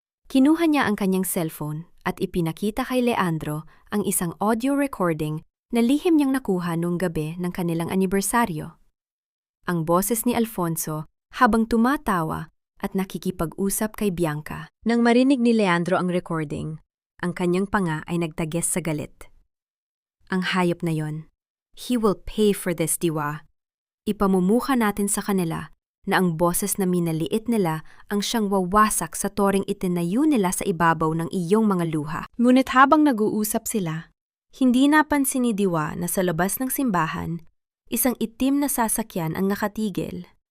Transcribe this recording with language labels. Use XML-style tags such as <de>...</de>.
<tl>Kinuha niya ang kanyang cellphone at ipinakita kay Leandro ang isang audio recording na lihim niyang nakuha noong gabi ng kanilang anibersaryo. Ang boses ni Alfonso habang tumatawa at nakikipag-usap kay Bianca. Nang marinig ni Leandro ang recording, ang kanyang panga ay nagtages sa galit. Ang hayop na yon.</tl> <en>He will pay for this, Diwa.</en> <tl>Ipamumukha natin sa kanila na ang boses na minaliit nila ang siyang wawasak sa toring itinayo nila sa ibabaw ng iyong mga luha. Ngunit habang nag-uusap sila, hindi napansin ni Diwa na sa labas ng simbahan, isang itim na sasakyan ang nakatigil.</tl>